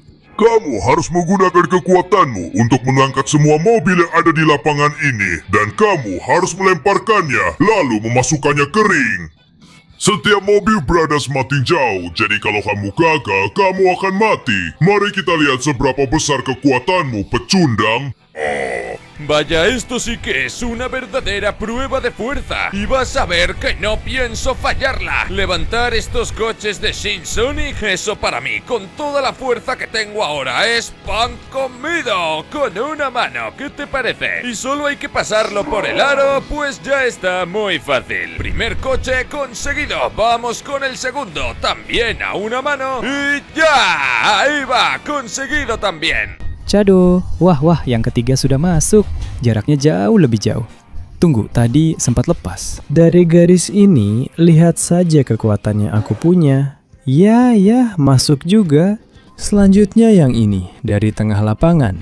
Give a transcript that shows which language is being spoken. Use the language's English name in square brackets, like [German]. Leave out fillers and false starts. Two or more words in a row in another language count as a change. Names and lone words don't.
[Indonesian] Kamu harus menggunakan kekuatanmu untuk mengangkat semua mobil yang ada di lapangan ini. Dan kamu harus melemparkannya, lalu memasukkannya ke ring. Setiap mobil berada semakin jauh, jadi kalau kamu gagal, kamu akan mati. Mari kita lihat seberapa besar kekuatanmu, pecundang. [Spanish] Vaya, esto sí que es una verdadera prueba de fuerza. Y vas a ver que no pienso fallarla. Levantar estos coches de Sinsonic, eso para mí, con toda la fuerza que tengo ahora, es pan comido. Con una mano, ¿qué te parece? Y solo hay que pasarlo por el aro, pues ya está muy fácil. Primer coche conseguido. Vamos con el segundo, también a una mano. Y ya, ahí va, conseguido también. [Indonesian] Cado, wah, yang ketiga sudah masuk. Jaraknya jauh lebih jauh. Tunggu, tadi sempat lepas. Dari garis ini, lihat saja kekuatan yang aku punya. Ya, masuk juga. Selanjutnya yang ini, dari tengah lapangan.